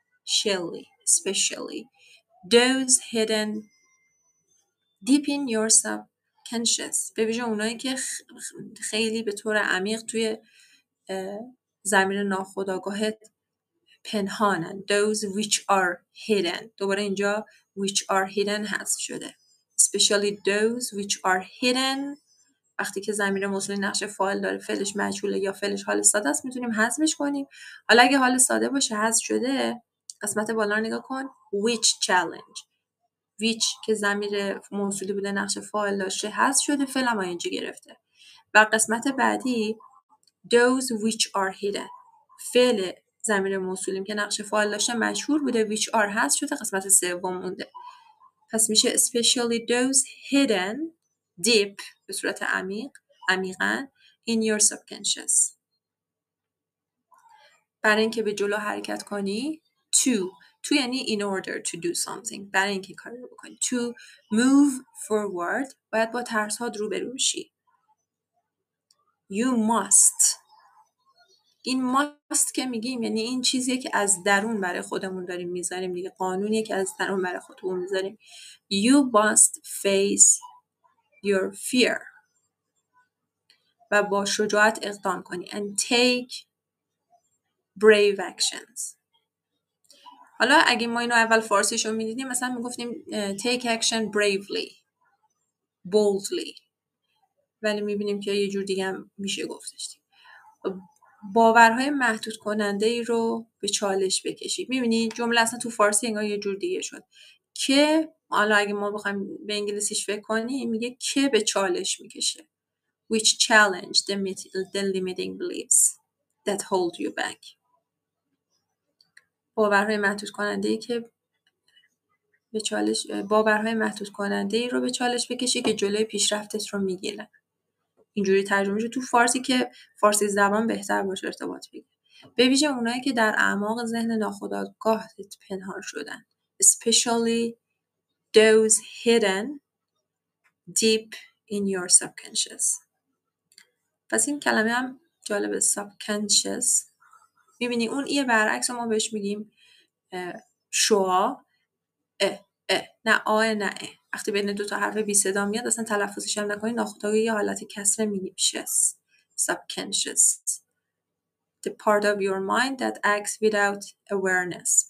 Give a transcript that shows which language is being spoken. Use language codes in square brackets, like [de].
[en] shelly especially those hidden deep in your subconscious، [fa] به ویژه اونایی که خیلی به طور عمیق توی زمین ناخودآگاهت پنهانن. [en] those which are hidden، [fa] دوباره اینجا [en] which are hidden [fa] حذف شده. [en] especially those which are hidden. [fa] وقتی که ضمیر موصولی نقش فاعل داره، فعلش مجهوله یا فعلش حال ساده است، میتونیم حذفش کنیم. حالا اگه حال ساده باشه حذف شده، قسمت بالا رو نگاه کن. [en] which challenge، [fa] which که ضمیر موصولی بوده نقش فاعل داشته حذف شده، فعل هم اینجا گرفته. و قسمت بعدی [en] those which are hidden، [fa] فعل ضمیر موصولیم که نقش فاعل داشته مجهول بوده، [en] which are [fa] حذف شده، قسمت سوم مونده. پس میشه [en] especially those hidden deep [fa] به صورت عمیقاً [en] in your subconscious. [fa] برای اینکه به جلو حرکت کنی to یعنی [en] in order to do something، [fa] برای اینکه کاری رو بکنی. [en] To move forward [fa] باید با ترس‌هات روبرو بشی. [en] You must. [fa] این must که میگیم یعنی این چیزیه که از درون برای خودمون داریم میذاریم دیگه، قانونیه که از درون برای خودمون میذاریم. [en] You must face your fear [fa] و با شجاعت اقدام کنی [en] and take brave actions. [fa] حالا اگه ما اینو اول فارسیشو میدیدیم مثلا میگفتیم [en] take action bravely boldly، [fa] ولی میبینیم که یه جور دیگه هم میشه گفتش. باورهای محدود کننده ای رو به چالش بکشید. میبینی جمله اصلا تو فارسی انگار یه جور دیگه شد که حالا اگه ما بخوایم به انگلیسیش فکر کنیم میگه که به چالش میکشه [en] which challenge the limiting beliefs that hold you back. [fa] باورهای محدود کننده ای که به چالش باورهای محدود کننده ای رو به چالش بکشی که جلوی پیشرفتت رو میگیرن. اینجوری ترجمه شد تو فارسی که فارسی زبان بهتر باشه ارتباط بگیره. به ویژه اونایی که در اعماق ذهن ناخودآگاهت پنهان شدن. [en] Especially those hidden deep in your subconscious. [fa] پس این کلمه هم جالبه subconscious. میبینی اون ایه برعکس ما بهش میگیم شعا نه آ نه ا. وقتی بین دو تا حرف بی صدا میاد اصلا تلفظش هم نکنی ناخودآگاه یه حالت کسره میگیم شس. [en] Subconscious. The part of your mind that acts without awareness.